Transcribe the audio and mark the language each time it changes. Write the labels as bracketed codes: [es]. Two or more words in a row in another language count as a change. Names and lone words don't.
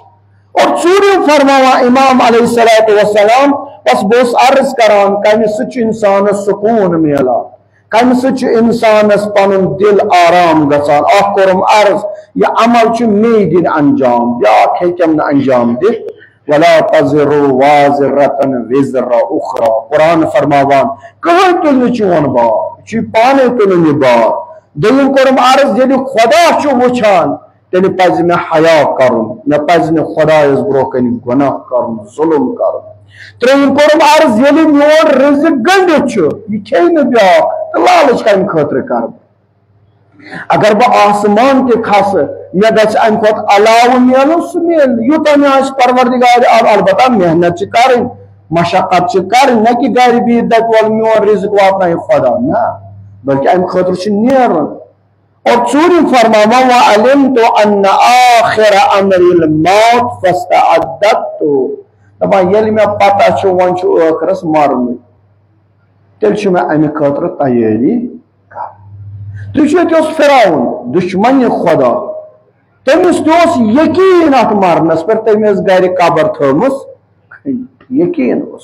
[ks] اور ژوٗرِم فرماوان امام علیہ السلام بس بہٕ عرض کران کمہِ سۭتۍ چھُ انسانس سکوٗن میلان کمہِ سۭتۍ چھُ انسانس پنُن دل آرام گژھان. اکھ کوٚرُم عرض یہِ عمل چھُ مے دِنۍ انجام بیاکھ ہیٚکٮ۪م نہٕ انجام دِتھ [ar] ولا تزر وازرة وزر اخرى. [ks] قرآن فرماوان کٕہٕنۍ تُلہِ نہٕ چون بار یہِ چھُ پانے تُلُن یہِ بار. دوٚیِم کوٚرُم عرض ییٚلہِ خدا چھُ وٕچھان تیٚلہِ پزِ مےٚ حیا کرُن مےٚ پزِ نہٕ خدایس برونٛہہ کنہِ گۄناہ کرُن ظلم کرُن. ترٛیٚیِم کوٚرُم عرض ییٚلہِ میون رزق گٔنڈِتھ چھُ یہِ کھیٚیہِ نہٕ بیاکھ تہٕ لالٕچ کمہِ خٲطرٕ کرٕ بہٕ. اگر بہٕ آسمان تہِ کھسہٕ مےٚ گژھِ امہِ کھۄتہٕ علاوٕ میلُن سُہ میلہِ نہٕ یوٗتاہ مےٚ آسہِ پروردگارِ البتہ محنت چھِ کَرٕنۍ مشقت چھِ کَرٕنۍ نہ کہِ گرِ بِہِتھ دپہِ وَلہٕ میون رزق واتنایہِ خدا نہ بلکہِ امہِ خٲطرٕ چھُ نیرُن. اور ژوٗرِم فرماوان [ar] وعلمت ان آخر امر الموت فاستعددت. [ks] دپان ییٚلہِ مےٚ پتہ چھُ وۄنۍ چھُ ٲخرس مرنُے تیٚلہِ چھُ مےٚ امہِ خٲطرٕ تیٲری کرٕنۍ. تُہۍ وٕچھِو ییٚتہِ اوس فِرعون دُشمنہِ خدا تٔمِس تہِ اوس یقیٖن اتھ مرنس پٮ۪ٹھ تٔمۍ ٲس گرِ قبر تھٲومٕژ یقیٖن اوس.